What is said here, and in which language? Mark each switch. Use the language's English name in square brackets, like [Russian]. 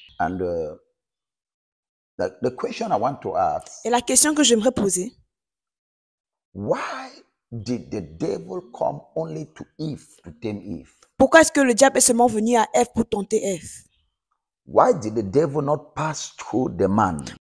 [English] And the question I want to ask, [French] Et la question que j'aimerais poser, [English] why did the devil come only to Eve to tempt Eve? [French] pourquoi est-ce que le diable est seulement venu à Ève pour tenter Ève? [English] Why did the devil not pass through the man?